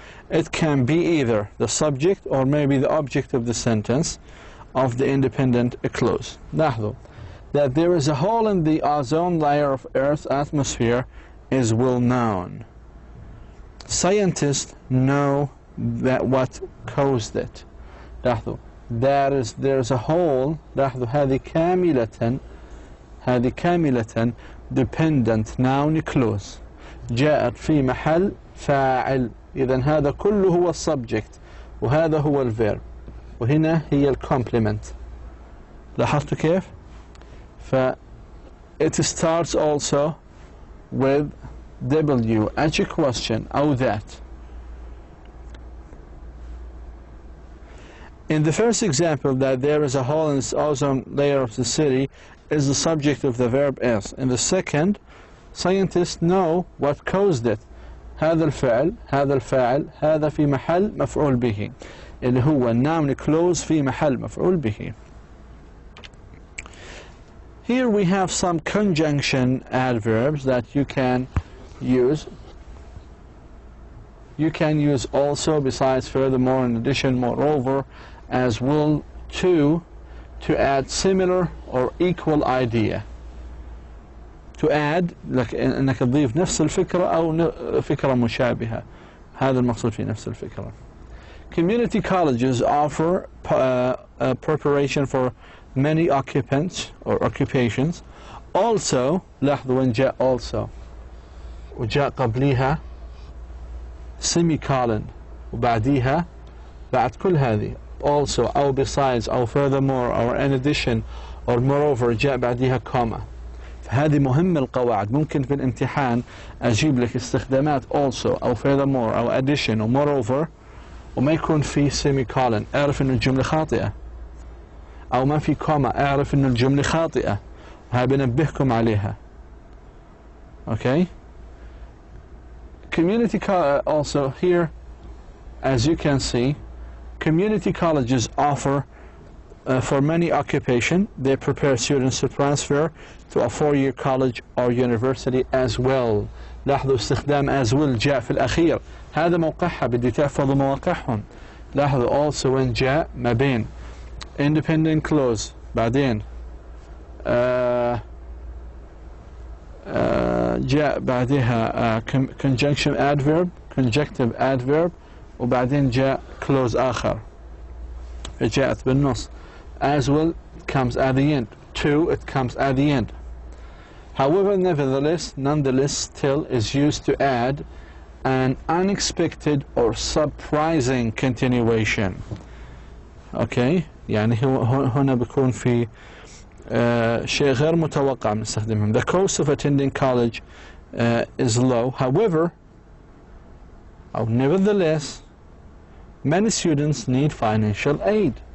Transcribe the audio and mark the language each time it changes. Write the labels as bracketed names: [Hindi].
[English] It can be either the subject or maybe the object of the sentence of the independent clause. [Arabic] لاحظوا [English] that there is a hole in the ozone layer of Earth's atmosphere is well known. Scientists know that what caused it. [Arabic] لاحظوا [English] there's a hole. [Arabic] لاحظوا هذه كاملة dependent noun clause جاءت في محل فاعل. إذن هذا كله هو السبجكت وهذا هو الفيرب وهنا هي الكومبلمنت. لاحظتوا كيف؟ [English] it starts also with WH question أو that. In the first example, that there is a hole in the ozone layer of the city is the subject of the verb is. In the second, scientists know what caused it. [Arabic] هذا الفعل هذا الفاعل هذا في محل مفعول به اللي هو noun clause في محل مفعول به. [English] Here we have some conjunction adverbs that you can use. You can use also, besides, furthermore, in addition, moreover, as well, to add similar or equal idea. To add [Arabic] لك انك تضيف نفس الفكرة او فكرة مشابهة. هذا المقصود في نفس الفكرة. [English] Community colleges offer preparation for many occupants or occupations. [Arabic] Also, لاحظوا وين جاء also وجاء قبليها semicolon وبعديها بعد كل هذه also أو besides أو furthermore or in addition or moreover جاء بعديها comma. فهذه مهمة القواعد. ممكن في الامتحان أجيب لك استخدامات also أو furthermore أو addition أو moreover وما يكون في semicolon. أعرف إنه الجملة خاطئة. أو ما في comma أعرف إنه الجملة خاطئة. وهذا بنبهكم عليها. Okay? [English] Also here, as you can see, community colleges offer for many occupation. They prepare students to transfer to a 4-year college or university as well. [Arabic] لاحظوا استخدام as will جاء في الأخير. هذا موقعها، بدي تحفظوا مواقعهم. لاحظوا also when جاء ما بين independent clause بعدين جاء بعدها conjunction adverb conjunctive adverb وبعدين جاء clause آخر جاءت بالنص. [English] As well comes at the end. To, it comes at the end. However, nonetheless, still is used to add an unexpected or surprising continuation. [Arabic] Okay, يعني هنا بيكون في شيء غير متوقع بنستخدمهم. [English] The cost of attending college is low. However, or nevertheless, many students need financial aid.